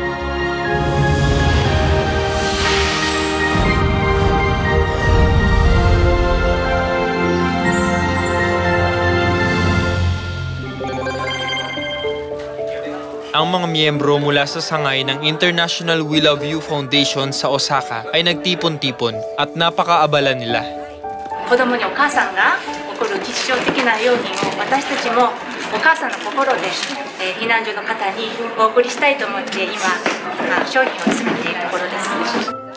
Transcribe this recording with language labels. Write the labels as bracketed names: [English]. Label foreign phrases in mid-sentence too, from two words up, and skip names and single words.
[Filipino] Ang mga miyembro mula sa sangay ng International We Love You Foundation sa Osaka ay nagtipon-tipon at napakaabala nila. [Japanese] 子供にお母さんが起こる日常的な用品を私たちもお母さんの心で避難所の方にお送りしたいと思って今商品を詰めているところです。